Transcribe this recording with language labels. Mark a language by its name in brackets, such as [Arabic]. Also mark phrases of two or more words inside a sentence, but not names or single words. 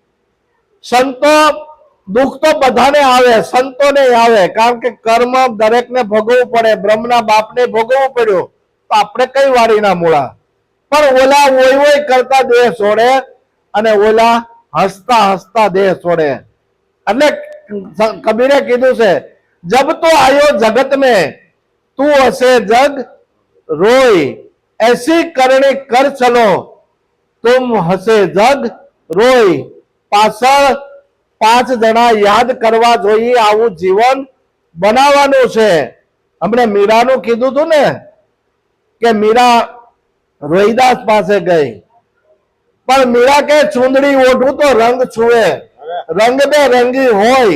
[Gujarati] સંતો દુઃખ તો બધાને આવે, સંતોને આવે, કારણ કે કર્મ દરેકને ભોગવવું પડે. બ્રહ્મના બાપને ભોગવવું પડ્યું તો આપણે કઈ વાડીના મૂળા. પણ ઓલા ઓય કરતા દેહ છોડે અને ઓલા હસતા હસતા દેહ છોડે. એટલે કબીરે કીધું છે [Hindi] जब तो आयो जगत में तू हसे जग रोय, ऐसी करणी कर चलो तुम हसे जग रोय. [Gujarati] પાછળ 5 જણા યાદ કરવા જોઈએ, આવું જીવન બનાવવાનું છે. હમણે મીરાનું કીધું હતું ને કે મીરા રોહિદાસ પાસે ગઈ પણ મીરા કે ચૂંદડી ઓઢું તો રંગ છુએ, રંગ બે રંગી હોય.